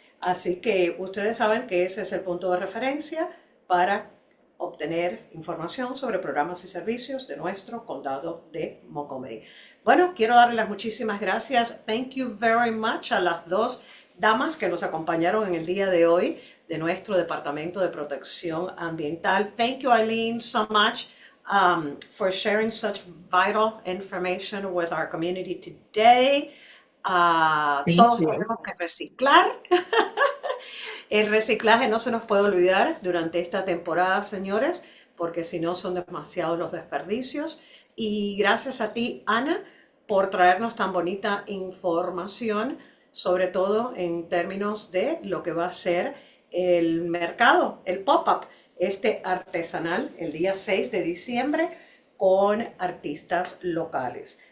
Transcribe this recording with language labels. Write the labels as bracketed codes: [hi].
[es] Así que ustedes saben que ese es el punto de referencia para obtener información sobre programas y servicios de nuestro condado de Montgomery. Bueno, quiero darle las muchísimas gracias. [en] Thank you very much [es] a las 2 damas que nos acompañaron en el día de hoy de nuestro Departamento de Protección Ambiental. [en] Thank you, Eileen, so much for sharing such vital information with our community today. [es] Todos tenemos que reciclar. El reciclaje no se nos puede olvidar durante esta temporada, señores, porque si no son demasiados los desperdicios. Y gracias a ti, Ana, por traernos tan bonita información, sobre todo en términos de lo que va a ser el mercado, el pop-up, artesanal, el día 6 de diciembre, con artistas locales.